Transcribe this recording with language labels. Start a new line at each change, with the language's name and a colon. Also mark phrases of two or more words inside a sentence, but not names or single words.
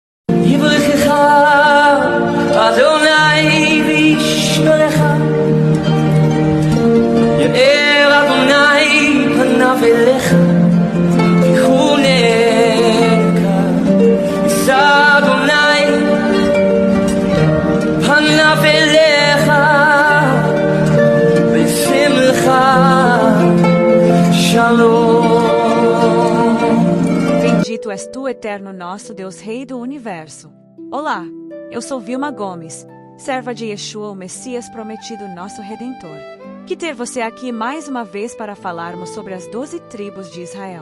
Hebrew: יברכך אדוני וישמרך, יאר אדוני פניו אליך ויחונך, יישא אדוני פניו אליך וישם לך שלום.
Portuguese: Bendito és tu, eterno nosso Deus, Rei do Universo. Olá, eu sou Vilma Gomes, serva de Yeshua, o Messias prometido, nosso Redentor. Que ter você aqui mais uma vez para falarmos sobre as 12 tribos de Israel.